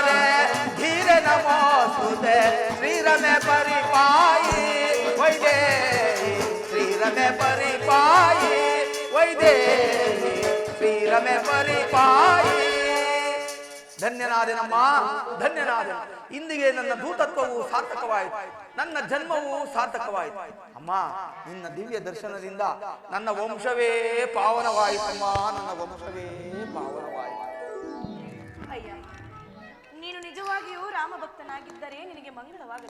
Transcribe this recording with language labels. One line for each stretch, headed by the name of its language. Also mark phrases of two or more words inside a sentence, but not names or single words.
Sanskrit: धीर नमोस्तुते श्रीरमे परिपाई वैदेही श्रीरमे परिपाई वैदेही श्रीरमे परिपाई
Kannada: ಧನ್ಯನಾದೆನಮ್ಮ, ಧನ್ಯನಾದೆ. ಇಂದಿಗೆ ನನ್ನ ದೂತತ್ವವು ಸಾರ್ಥಕವಾಯಿತು, ನನ್ನ ಜನ್ಮವು ಸಾರ್ಥಕವಾಯಿತು. ಅಮ್ಮ, ನಿನ್ನ ದಿವ್ಯ ದರ್ಶನದಿಂದ ನನ್ನ ವಂಶವೇ ಪಾವನವಾಯಿತಮ್ಮ, ನನ್ನ ವಂಶವೇ ಪಾವನವಾಯಿತು. ಅಯ್ಯ, ನೀನು ನಿಜವಾಗಿಯೂ ರಾಮಭಕ್ತನಾಗಿದ್ದರೆ ನಿನಗೆ ಮಂಗಳವಾಗಲಿ.